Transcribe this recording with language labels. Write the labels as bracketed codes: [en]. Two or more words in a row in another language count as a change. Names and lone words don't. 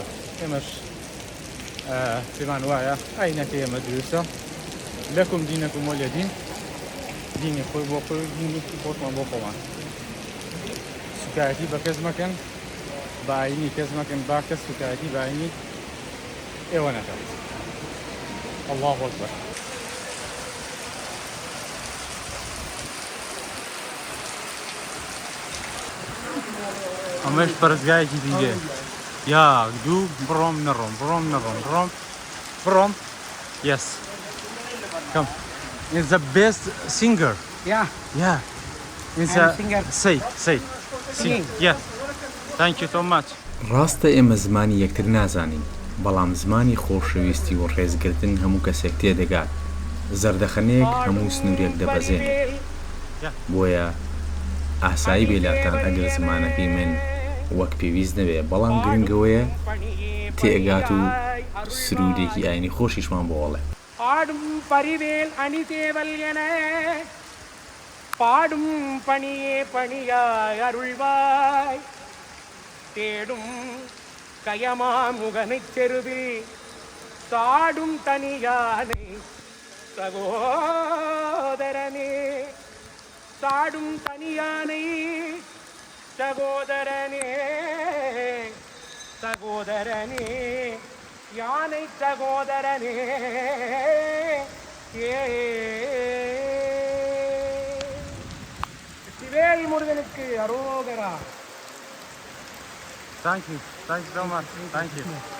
[ckb] ئێمەش پێمان وایە ئاینەکە ئێمە دروستە [ar] لەکم دینەکم وەلیە دین [ckb] دینی خۆی بۆ خۆی دینی خۆشمان بۆ خۆمان سوکایەتی بە کەس مەکەن بە ئاینی کەس مەکەن با کەس سوکایەتی بە ئاینی ئێوە نەکەن [ar] الله ئەکبەر [ckb] ئەمەش پەرستگایەکی دیگە یا دوو بڕۆم نەڕۆم بڕۆم [en] yes come is the best singer yeah yeah It's I'm a singer. say. Singing. Yeah. Thank you so much. [ckb] ڕاستە ئێمە زمانی یەکتر نازانین بەڵام زمانی خۆشەویستی و ڕێزگرتن هەموو کەسێک تێدەگات زەردەخەنەیەک هەموو سنوورێک دەبەزێنێت بۆیە ئاسایی بێلاتان ئەگەر زمانەکەی من وەک پێویست نەبێ بەڵام گرنگەوەیە تێگات و سرودێکی ئاینی خۆشیشمان بۆڵێ [ta] ஆடும் பரிவேல் அணி தேவல் என பாடும் பணியே பணியாய் அருள்வாய் தேடும் கயமா முகனைச் செருவில் சாடும் தனியானை சகோதரனே சாடும் தனியானை சகோதரனே சகோதரனே யானை சகோதரனே சிவேல் முருகனுக்கு அரோகரா. [en] Thank you so much. Thank you.